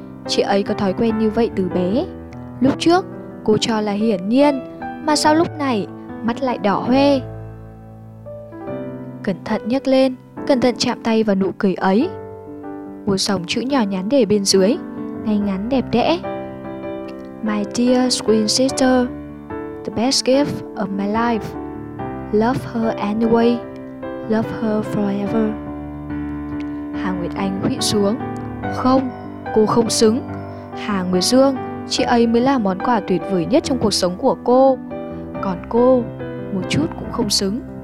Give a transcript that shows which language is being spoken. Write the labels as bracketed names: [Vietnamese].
[Vietnamese] Chị ấy có thói quen như vậy từ bé. Lúc trước cô cho là hiển nhiên, mà sao lúc này mắt lại đỏ hoe. Cẩn thận nhấc lên, cẩn thận chạm tay vào nụ cười ấy. Một dòng chữ nhỏ nhắn để bên dưới, ngay ngắn đẹp đẽ. [English] My dear queen sister, the best gift of my life. Love her anyway, love her forever. [Vietnamese] Hà Nguyệt Anh khuỵu xuống. Không, cô không xứng. Hà Nguyệt Dương, chị ấy mới là món quà tuyệt vời nhất trong cuộc sống của cô. Còn cô, một chút cũng không xứng.